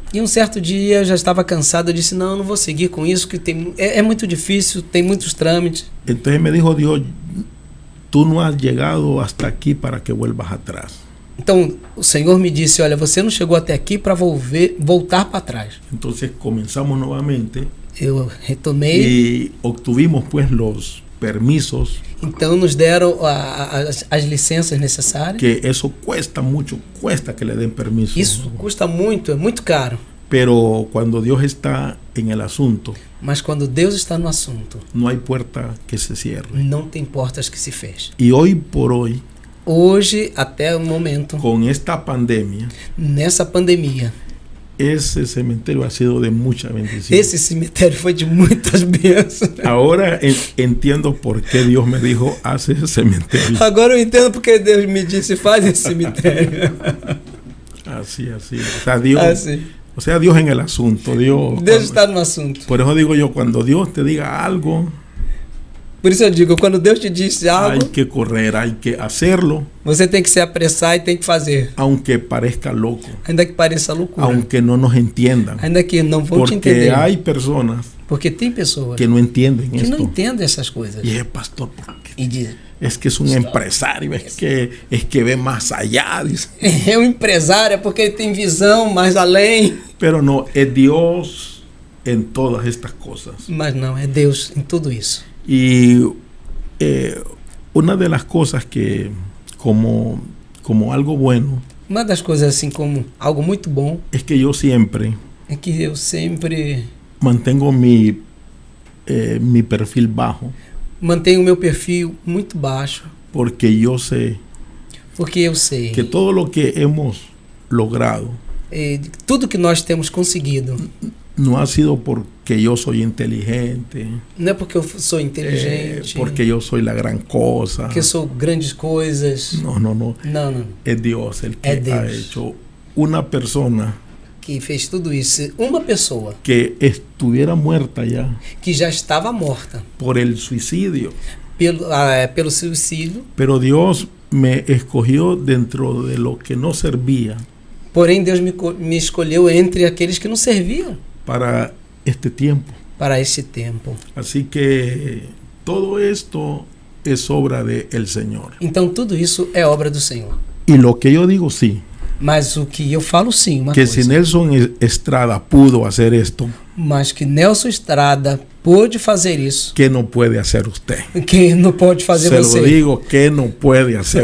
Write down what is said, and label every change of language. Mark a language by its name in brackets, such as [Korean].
[Portuguese] E um certo dia eu já estava cansado, eu disse, não vou seguir com isso, que é muito difícil, tem muitos trâmites. [Spanish] Entonces me dijo Dios, tú no has llegado hasta aquí para que vuelvas atrás. [Portuguese] Então, o Senhor me disse, olha, você não chegou até aqui para voltar para trás. [Spanish] Entonces comenzamos nuevamente [Portuguese] Eu retomei, [Spanish] y obtuvimos pues los permisos, [Portuguese] então nos deram as licenças necessárias. [Spanish] que eso cuesta mucho, cuesta que le den permiso. [Portuguese] Isso custa muito, é muito caro. [Spanish] Pero cuando Dios está en el asunto, [Portuguese] Mas quando Deus está no assunto, [Spanish] no hay puerta que se cierre. [Portuguese] não tem portas que se fechem. [Spanish] Y hoy por hoy, [Portuguese] Hoje, até o momento, [Spanish] con esta pandemia, [Portuguese] nessa pandemia, [Spanish] ese cementerio ha sido de mucha bendición. [Portuguese] esse cemitério foi de muitas bênçãos. [Spanish] Ahora entiendo por qué Dios me dijo, haz ese cementerio. [Portuguese] Agora eu entendo porque Deus me disse, faz esse cemitério. [Spanish] Así. Dios, [Portuguese] Assim. [Spanish] Dios en el asunto. Dios [Portuguese] Está no assunto. [Spanish] por eso digo yo, cuando Dios te diga algo, [Portuguese] Por isso eu digo, quando Deus te disse [Spanish] hay [Portuguese] algo, [Spanish] que correr, hay que hacerlo, [Portuguese] você tem que se apressar e tem que fazer. [Spanish] aunque parezca loco, [Portuguese] Ainda que pareça loucura. [Spanish] aunque no nos entiendan. [Portuguese] Ainda que não vão te [Spanish] Porque [Portuguese] entender. [Spanish] hay personas [Portuguese] Porque tem pessoas [Spanish] que no entienden [Portuguese] que não [Spanish] esto. [Portuguese] entendem essas coisas. [Spanish] Y es pastor, porque [Portuguese] E dizem, [Spanish] es que es un empresario, es que ve más allá, dice. [Portuguese] é um empresário, é porque ele tem visão mais além. [Spanish] Pero no, es Dios en todas estas cosas. [Portuguese] Mas não, é Deus em tudo isso. [Spanish] Y una de las cosas que como algo bueno [Portuguese] Uma das coisas assim como algo muito bom [Spanish] es que yo siempre [Portuguese] é que eu sempre [Spanish] mantengo mi perfil bajo, [Portuguese] mantenho o meu perfil muito baixo, [Spanish] porque yo sé [Portuguese] porque eu sei [Spanish] que todo lo que hemos logrado [Portuguese] tudo que nós temos conseguido [Spanish] no ha sido porque yo soy inteligente, [Portuguese] não é porque eu sou inteligente, [Spanish] porque yo soy la gran cosa. [Portuguese] porque eu sou grandes coisas. [Spanish] No. [Portuguese] Não. [Spanish] Es Dios el que Es Dios. ha hecho una persona [Portuguese] Que fez tudo isso. Uma pessoa [Spanish] que estuviera muerta ya [Portuguese] que já estava morta [Spanish] por el suicidio. [Portuguese] pelo suicídio, [Spanish] Pero Dios me escogió dentro de lo que no servía [Portuguese] porém Deus me escolheu entre aqueles que não serviam [Spanish] para este tiempo. [Portuguese] para este tempo. [Spanish] Así que todo esto es obra del Señor. [Portuguese] Então tudo isso é obra do Senhor. [Spanish] Y lo que yo digo sí, [Portuguese] Mas o que eu falo sim, uma [Spanish] que [Portuguese] coisa. [Spanish] si Nelson Estrada pudo hacer esto, [Portuguese] Mas que Nelson Estrada pôde fazer isso, [Spanish] ¿qué no puede hacer usted? [Portuguese] que não pode fazer [Spanish] Se [Portuguese] você. [Spanish] lo digo, ¿qué no puede hacer